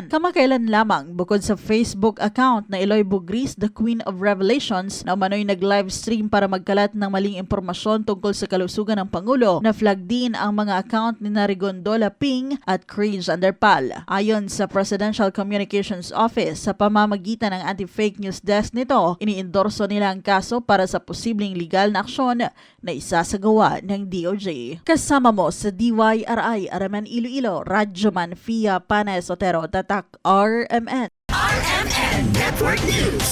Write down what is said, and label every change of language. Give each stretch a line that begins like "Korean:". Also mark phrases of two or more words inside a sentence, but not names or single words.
Filipino: Kamakailan lamang, bukod sa Facebook account na Eloy Bugris,
English: the Queen of Revelations,
Filipino: na umano'y nag-livestream para magkalat ng maling impormasyon tungkol sa kalusugan ng Pangulo, na flag din ang mga account ni Rigondola Ping at Craig Underpal. Ayon sa Presidential Communications Office, sa pamamagitan ng anti-
English: fake news desk
Filipino: nito, iniendorso nila ang kaso para sa posibleng legal na aksyon na isasagawa ng DOJ. Kasama mo sa DYRI Araman Iloilo, Radyo Man Fia Panes Otero, Tatak RMN. RMN Network News.